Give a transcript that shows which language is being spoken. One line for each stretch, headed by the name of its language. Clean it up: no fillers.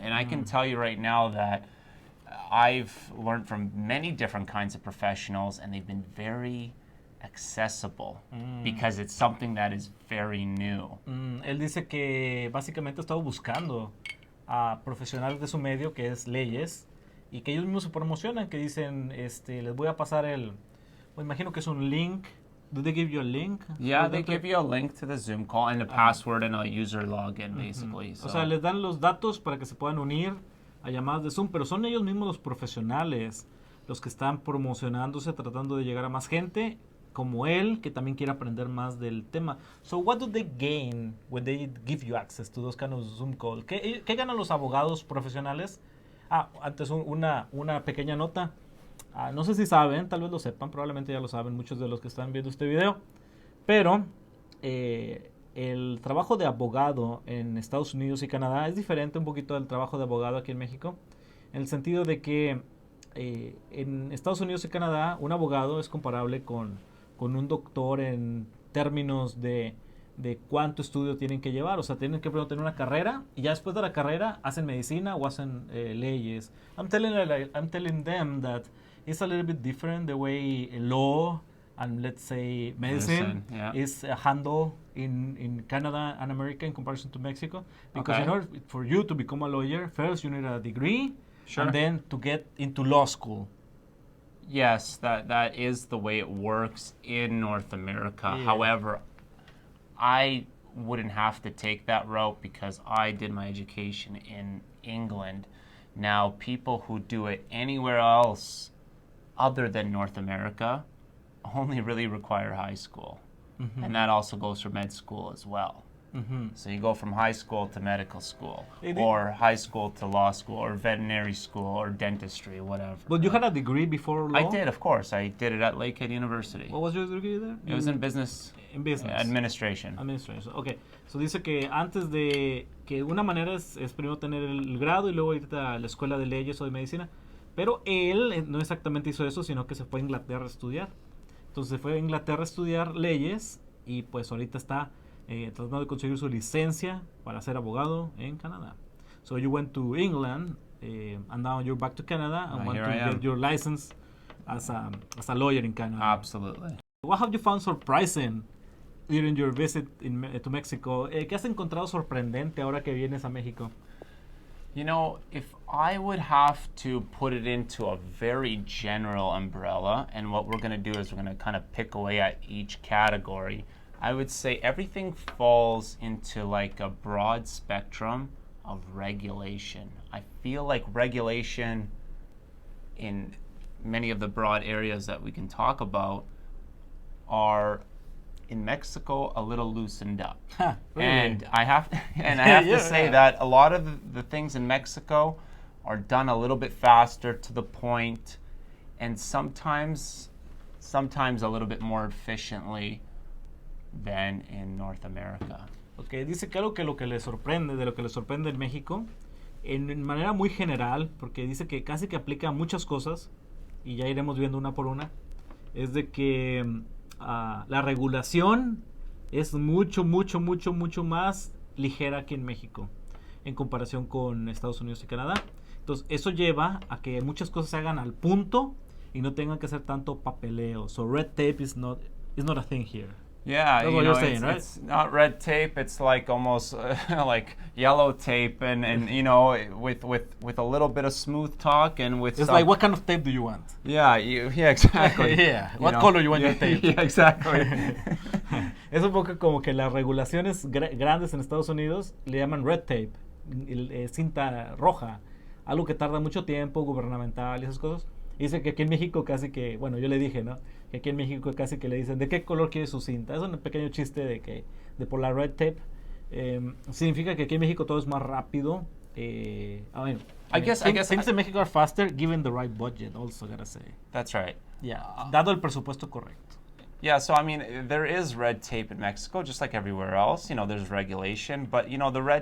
English: And I can tell you right now that I've learned from many different kinds of professionals, and they've been very accessible because it's something that is very new.
Spanish: Él dice que básicamente ha estado buscando a profesionales de su medio, que es leyes, y que ellos mismos se promocionan, que dicen, les voy a pasar imagino que es un link.
English: Do they give you a link? Yeah, they give you a link to the Zoom call and a password and a user login, basically. So.
Spanish: O sea, les dan los datos para que se puedan unir a llamadas de Zoom, pero son ellos mismos los profesionales los que están promocionándose, tratando de llegar a más gente como él, que también quiere aprender más del tema.
English: So what do they gain when they give you access to those kind of Zoom calls?
Spanish: ¿Qué ganan los abogados profesionales? Antes una pequeña nota. No sé si saben, tal vez lo sepan, probablemente ya lo saben muchos de los que están viendo este video, pero el trabajo de abogado en Estados Unidos y Canadá es diferente un poquito del trabajo de abogado aquí en México, en el sentido de que en Estados Unidos y Canadá un abogado es comparable con un doctor en términos de cuánto estudio tienen que llevar. O sea, tienen que primero tener una carrera y ya después de la carrera hacen medicina o hacen leyes.
English: I'm telling them that it's a little bit different the way law and let's say medicine is handled in Canada and America in comparison to Mexico. Because in order for you to become a lawyer, first you need a degree and then to get into law school. Yes, that is the way it works in North America. Yeah. However, I wouldn't have to take that route because I did my education in England. Now, people who do it anywhere else other than North America only really require high school. And that also goes for med school as well. So you go from high school to medical school, or high school to law school, or veterinary school, or dentistry, whatever. But you had a degree before law? I did, of course. I did it at Lakehead University. What was your degree there? It was in business. In business. Administration. Administration, okay.
Spanish: So dice que antes de que una manera es primero tener el grado y luego irte a la escuela de leyes o de medicina, pero él no exactamente hizo eso, sino que se fue a Inglaterra a estudiar. Entonces se fue a Inglaterra a estudiar leyes y pues ahorita está tratando de conseguir su licencia para ser abogado en Canadá.
English: So you went to England and now you're back to Canada and want to get your license as a lawyer in Canada. Absolutely. What have you found surprising during your visit to Mexico?
Spanish: ¿Qué has encontrado sorprendente ahora que vienes a México?
English: You know, if I would have to put it into a very general umbrella, and what we're going to do is we're going to kind of pick away at each category, I would say everything falls into like a broad spectrum of regulation. I feel like regulation in many of the broad areas that we can talk about are in Mexico a little loosened up. Really? And I have to say that a lot of the things in Mexico are done a little bit faster, to the point, and sometimes a little bit more efficiently than in North America.
Spanish: Okay, dice que algo que lo que le sorprende en México, en manera muy general, porque dice que casi que aplica a muchas cosas, y ya iremos viendo una por una, es de que la regulación es mucho más ligera aquí en México en comparación con Estados Unidos y Canadá. Entonces eso lleva a que muchas cosas se hagan al punto y no tengan que hacer tanto papeleo.
English: So red tape is not a thing here. Yeah, that's what you're saying, right? It's not red tape. It's like almost like yellow tape, and you know, with a little bit of smooth talk and with. It's like, what kind of tape do you want? Yeah, yeah, exactly. Yeah, what color you want your tape? Yeah, exactly.
Spanish: Es un poco como que las regulaciones grandes en Estados Unidos le llaman red tape, cinta roja, algo que tarda mucho tiempo, gubernamental y esas cosas. Dice que aquí en México casi que, bueno, yo le dije, ¿no? Que aquí en México casi que le dicen, ¿de qué color quiere su cinta? Es un pequeño chiste de por la red tape. Significa que aquí en México todo es más rápido.
English: I guess things in Mexico are faster, given the right budget, also, gotta say. That's right.
Spanish: Yeah, dado el presupuesto correcto.
English: Yeah, so I mean, there is red tape in Mexico, just like everywhere else. You know, there's regulation, but you know,